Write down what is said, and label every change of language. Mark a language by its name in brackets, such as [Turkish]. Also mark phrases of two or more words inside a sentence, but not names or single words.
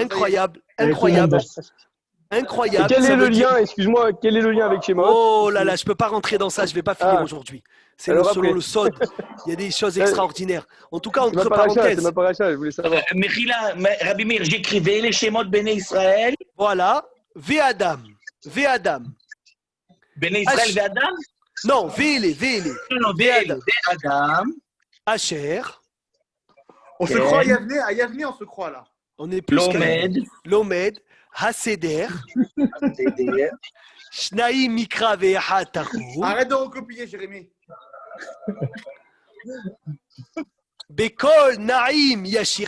[French] Incroyable, Et incroyable, tout le monde Et incroyable. quel Ça est le veut dire- lien, excuse-moi, quel est le lien avec Shemot? Oh là là, je peux pas rentrer dans ça, je vais pas finir Ah. aujourd'hui. C'est Alors selon après. le Sod, il y a des choses extraordinaires. En tout cas, C'est ma entre paracha, c'est parenthèses, ma paracha, je voulais savoir. Mechila, Rabbi Meir, j'écrivais les Shemot Béné Israël. voilà, Ve'adam, Béné Israël, Ach- Ve'adam. non, Ve'ele, Non, Ve'adam, Ve'adam. Asher, On se Ok. croit à Yavne, on se croit là. on est plus qu'à- Lomed. [Hebrew] לומד הסדר, [French] Haseder. [Hebrew] שנים מקרא ואחד תרגום, [French] Arrête de recopier, Jérémy. [Hebrew] בקול נעים ישיר.